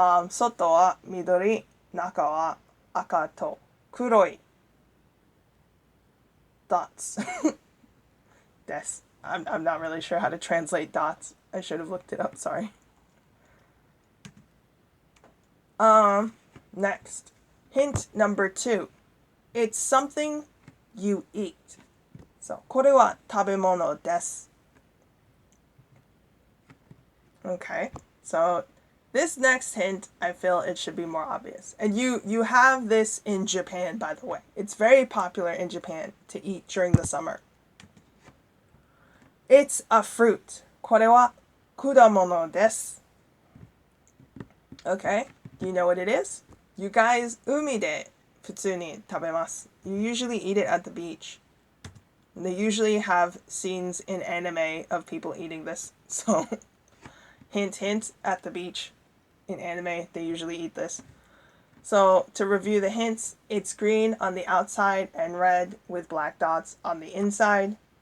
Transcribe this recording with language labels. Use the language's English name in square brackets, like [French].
[Japanese] 外は緑、中は赤と黒い dots. Des. [English] I'm not really sure how to translate dots. I should have looked it up, sorry. Next. Hint number 2. It's something you eat. [Japanese] So, これは食べ物です. [English] Okay. So, this next hint, I feel it should be more obvious. And you have this in Japan, by the way. It's very popular in Japan to eat during the summer. It's a fruit. [Japanese] これは果物です. [English] Okay. Do you know what it is? You guys, [Japanese] 海で普通に食べます. [English] You usually eat it at the beach. And they usually have scenes in anime of people eating this. So, hint, at the beach. In anime, they usually eat this. So to review the hints, it's green on the outside and red with black dots on the inside.